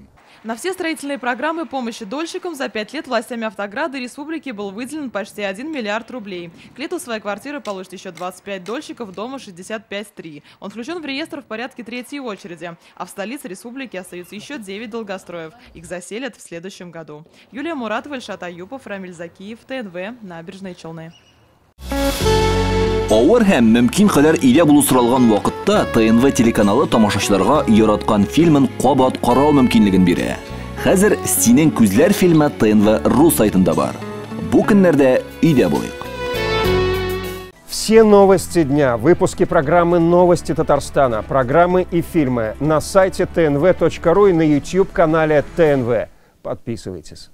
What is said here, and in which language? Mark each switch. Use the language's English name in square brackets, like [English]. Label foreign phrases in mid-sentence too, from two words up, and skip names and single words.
[Russian] На все строительные программы помощи дольщикам за 5 лет властями Автограда и республики был выделен почти 1 миллиард рублей. К лету свои квартиры получат еще 25 дольщиков дома 65-3. Он включен в реестр в порядке 3-й очереди. А в столице республики остаются еще 9 долгостроев. Их заселят в следующем году. Юлия Муратова, Ильшат Аюпов, Рамиль Закиев, ТНВ, Набережные Челны. [Tatar] Авыр һәм мөмкин кадәр илә булу соралган вакытта ТНВ телеканалы тамашачыларга яраткан фильмын кабат карау мөмкинлеген бирә. Хәзер "Синең күзләр" фильмы ТНВ.ру сайтында бар. Бу көннәрдә өйдә булыйк. [Russian] Все новости дня, выпуски программы «Новости Татарстана», программы и фильмы на сайте tnv.ru и на YouTube-канале ТНВ. Подписывайтесь.